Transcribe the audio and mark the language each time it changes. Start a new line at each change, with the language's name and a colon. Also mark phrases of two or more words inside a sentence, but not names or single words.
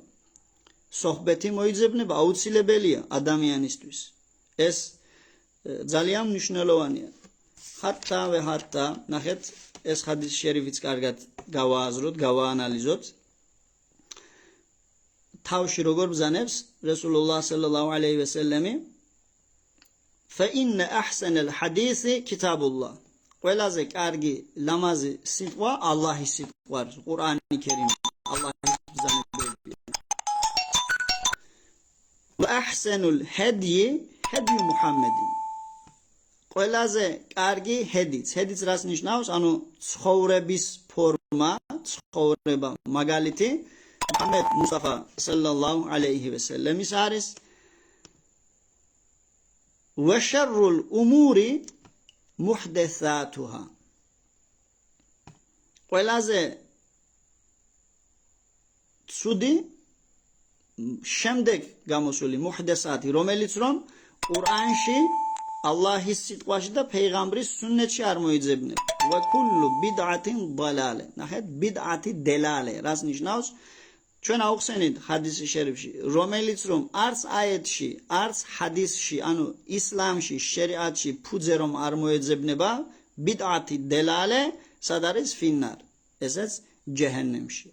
Georgian: სოხბეთი მოიძებნება, აუცილებელია ადამიანისთვის. ეს ძალიან მნიშვნელოვანია. ხატა ვე ხატა, ნახეთ, ეს ხადის შერიფიც კარგად გავააზროთ, გავაანალიზოთ. თავში როგორ ბრძანებს
Arabic: رسول الله صلى الله عليه وسلم, فإن أحسن الحديث كتاب الله.
Georgian: ყველაზე კარგი ლამაზი სიტყვა ალლაჰის სიტყვა, ყურანი კერიმი, ალლაჰის ბრძანებები.
Arabic: وأحسن الهدي هدي محمد.
Georgian: ყველაზე კარგი ჰედიც. ჰედიც რას ნიშნავს? ანუ ცხოვრების ფორმა, ცხოვრება, მაგალითი მუჰამედ მუსტაფა
Arabic: صلى الله عليه وسلم
Georgian: არის.
Arabic: وشر الأمور محدثاتها.
Georgian: ყველაზე ცუდი შემდეგ გამოსული მუჰდესათი, რომელიც რომ ყურანში, ალლაჰის სიტყვაში და პეიღამბრის სუნნეთში არ მოიძებნება.
Arabic: وكل بدعة ضلالة.
Georgian: ნახეთ,
Arabic: بدعة ضلالة
Georgian: რას ნიშნავს? ჩვენ აუხსენით ჰადისი შერიფში, რომელიც რომ არც აიეთში, არც ჰადისში, ანუ ისლამში, შერიატში ფუძე რომ არ მოეძებნება,
Arabic: بدعة ضلالة
Georgian: სად არის?
Arabic: في النار.
Georgian: ესეც ჯეჰენემში.